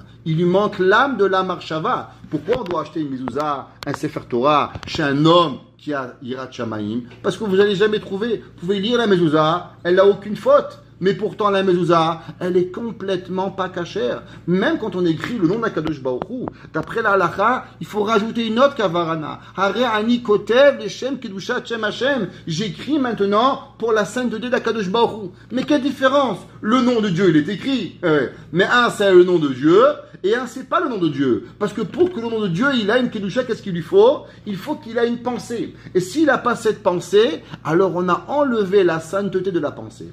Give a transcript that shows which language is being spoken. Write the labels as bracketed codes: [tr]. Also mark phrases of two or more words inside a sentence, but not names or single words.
[fr] Il lui manque l'âme de la marshava. Pourquoi on doit acheter une mezouza, un Sefer Torah, chez un homme qui a [he] יראת שמים? [fr] Parce que vous n'allez jamais trouver. Vous pouvez lire la mezouza, elle n'a aucune faute. Mais pourtant, la mezouza, elle est complètement pas cachère. Même quand on écrit le nom d' [he] הקדוש ברוך הוא, [fr] d'après la halakha, il faut rajouter une autre kavarana. [he] הרי אני כותב לשם קדושת שם השם. [fr] J'écris maintenant pour la sainteté d' [he] הקדוש ברוך הוא. [fr] Mais quelle différence? Le nom de Dieu, il est écrit. Mais un, c'est le nom de Dieu, et un, c'est pas le nom de Dieu. Parce que pour que le nom de Dieu, il a une kedusha, qu'est-ce qu'il lui faut? Il faut qu'il a une pensée. Et s'il n'a pas cette pensée, alors on a enlevé la sainteté de la pensée.